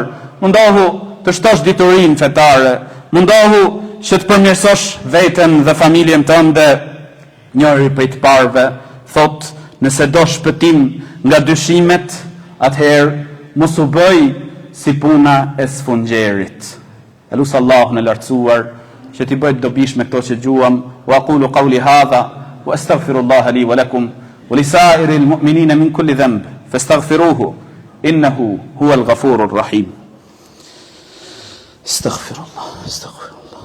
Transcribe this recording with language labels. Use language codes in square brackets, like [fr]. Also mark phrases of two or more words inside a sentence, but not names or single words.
[sq] Mundohu të shtosh diturinë fetare, mundohu që të përmirësosh veten dhe familjen tënde. Njëri prej të parëve thot, nëse do shpëtim nga dyshimet, atëherë mos u bëj si puna e sfungjerit. Elus Allahun e lartësuar që t'i bëjt dobish me këto që gjuam. [ar] وأقول قولي هذا وأستغفر الله لي ولكم ولسائر المؤمنين من كل ذنب فاستغفروه إنه هو الغفور الرحيم. Astaghfirullah.